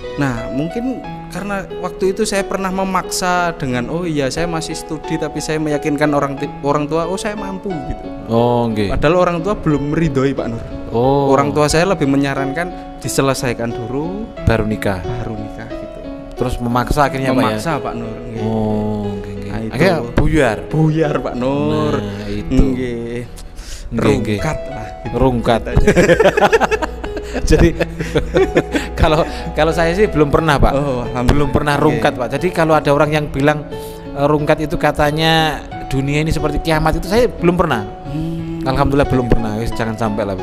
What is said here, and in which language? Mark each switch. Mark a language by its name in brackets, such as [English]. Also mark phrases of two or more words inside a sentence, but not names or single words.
[Indonesian] Nah, mungkin karena waktu itu saya pernah memaksa dengan oh iya saya masih studi, tapi saya meyakinkan orang tua oh saya mampu gitu. Oh, nggih. Padahal orang tua belum meridhoi Pak Nur. Oh, Orang tua saya lebih menyarankan diselesaikan dulu baru nikah. baru nikah gitu. Terus memaksa akhirnya Memaksa Pak Pak Nur. ya. Nggih. Oh, nggih. Nah, itu. Akhirnya buyar. Buyar Pak Nur. Nah, itu. Nggih. Nggih. Rungkat lah gitu. Rungkat. Jadi kalau saya sih belum pernah Pak. Oh, alhamdulillah. Belum pernah rungkat Nggih. Pak. Jadi kalau ada orang yang bilang rungkat itu katanya dunia ini seperti kiamat, itu saya belum pernah. Alhamdulillah belum pernah. Wis, jangan sampai lah Pak.